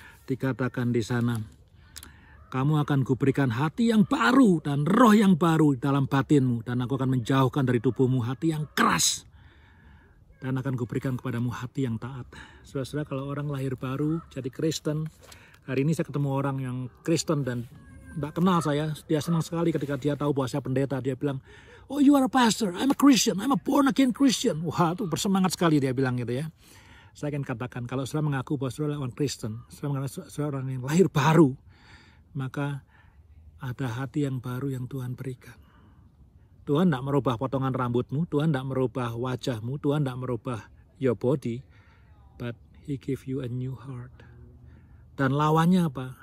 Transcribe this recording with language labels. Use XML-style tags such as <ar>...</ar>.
<id>Dikatakan di sana, kamu akan kuberikan hati yang baru dan roh yang baru dalam batinmu. Dan aku akan menjauhkan dari tubuhmu hati yang keras. Dan akan kuberikan kepadamu hati yang taat. Saudara-saudara, kalau orang lahir baru jadi Kristen. Hari ini saya ketemu orang yang Kristen dan tidak kenal saya. Dia senang sekali ketika dia tahu bahwa saya pendeta. Dia bilang,</id> <en>oh you are a pastor, I'm a Christian, I'm a born again Christian.</en> <id>Wah, itu bersemangat sekali dia bilang gitu ya. Saya akan katakan, kalau saudara mengaku bahwa saudara orang Kristen, saudara mengaku saudara orang yang lahir baru, maka ada hati yang baru yang Tuhan berikan. Tuhan tidak merubah potongan rambutmu, Tuhan tidak merubah wajahmu, Tuhan tidak merubah</id> <en>your body, but He give you a new heart.</en> <id>Dan lawannya apa?</id>